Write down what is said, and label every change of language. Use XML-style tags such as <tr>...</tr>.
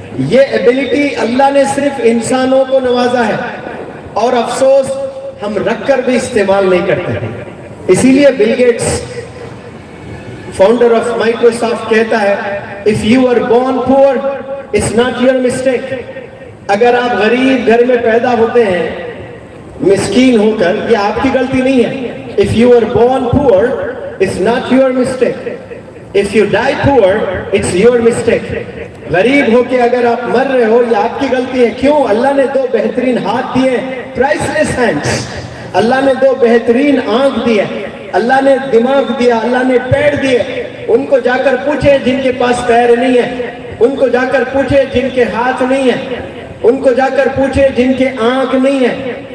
<ur>یہ ایبیلٹی اللہ نے صرف انسانوں کو نوازا ہے, اور افسوس ہم رکھ کر بھی استعمال نہیں کرتے ہیں. اسی لیے</ur> <en>Bill Gates, founder of Microsoft,</en> <ur>کہتا ہے</ur> <en>if you are born poor it's not your mistake.</en> <ur>اگر آپ غریب گھر میں پیدا ہوتے ہیں مسکین ہو کر, یہ آپ کی غلطی نہیں ہے.</ur> <en>if you are born poor it's not your mistake. if you die poor it's your mistake.</en> <ur>غریب ہو کے اگر آپ مر رہے ہو, یہ آپ کی غلطی ہے. کیوں؟ اللہ نے 2 بہترین ہاتھ دیے,</ur> <en>priceless hands.</en> <ur>اللہ نے 2 بہترین آنکھ دیے, اللہ نے دماغ دیا, اللہ نے پیر دیے. ان کو جا کر پوچھے جن کے پاس پیر نہیں ہے, ان کو جا کر پوچھے جن کے ہاتھ نہیں ہیں, ان کو جا کر پوچھے جن کے آنکھ نہیں ہے.</ur>